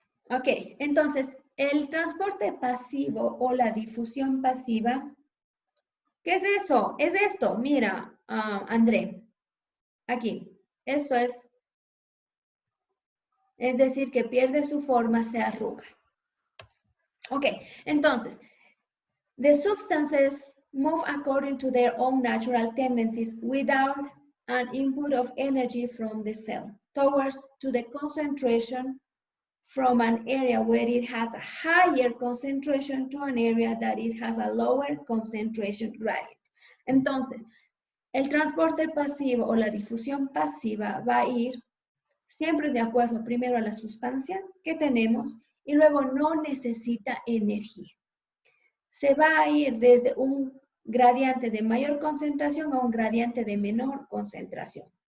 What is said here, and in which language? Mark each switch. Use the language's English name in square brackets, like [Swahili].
[Spanish] Ok, entonces, el transporte pasivo o la difusión pasiva, ¿qué es eso? Es esto, mira, André, aquí. Esto es decir, que pierde su forma, se arruga. [English] Ok, entonces, the substances move according to their own natural tendencies without an input of energy from the cell towards to the concentration from an area where it has a higher concentration to an area that it has a lower concentration gradient. [Spanish] Entonces, el transporte pasivo o la difusión pasiva va a ir siempre de acuerdo primero a la sustancia que tenemos y luego no necesita energía. Se va a ir desde un gradiente de mayor concentración a un gradiente de menor concentración.